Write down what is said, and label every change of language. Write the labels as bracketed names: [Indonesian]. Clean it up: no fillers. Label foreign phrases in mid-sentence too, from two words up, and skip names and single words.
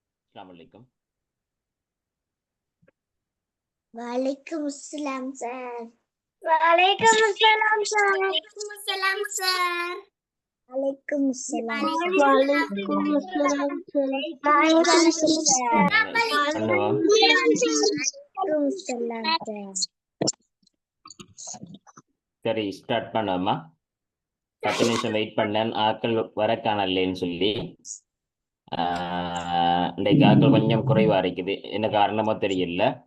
[Urdu] السلام علیکم. وعلیکم السلام سر. وعلیکم السلام سر. وعلیکم السلام سر۔ وعلیکم السلام وعلیکم السلام سر. [Tamil] பண்ணுவோம். சரி ஸ்டார்ட் பண்ணுவோமா? 10 நிமிஷம் வெயிட் பண்ணேன், ஆட்கள் வர காணலேன்னு சொல்லி. இன்றைக்கு ஆட்கள் கொஞ்சம் குறைவா இருக்குது, என்ன காரணமோ தெரியல.